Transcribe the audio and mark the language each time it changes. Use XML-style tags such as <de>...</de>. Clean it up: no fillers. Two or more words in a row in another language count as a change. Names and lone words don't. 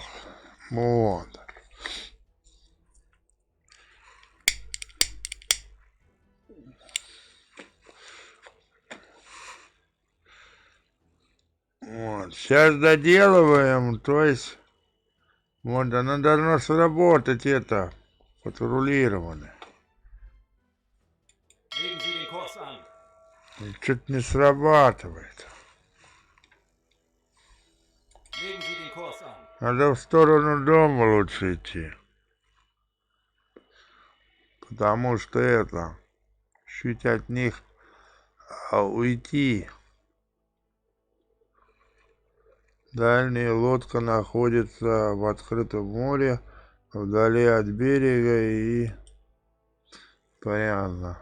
<ru>Вот. Вот. Сейчас доделываем, то есть, вот, оно должно сработать, это, патрулирование.</ru> <de>Legen Sie den Kurs an.</de> <ru>Что-то не срабатывает.</ru> <de>Legen Sie den Kurs an.</de> <ru>Надо в сторону дома лучше идти. Потому что это, чуть от них уйти. Дальняя лодка находится в открытом море, вдали от берега и понятно.</ru>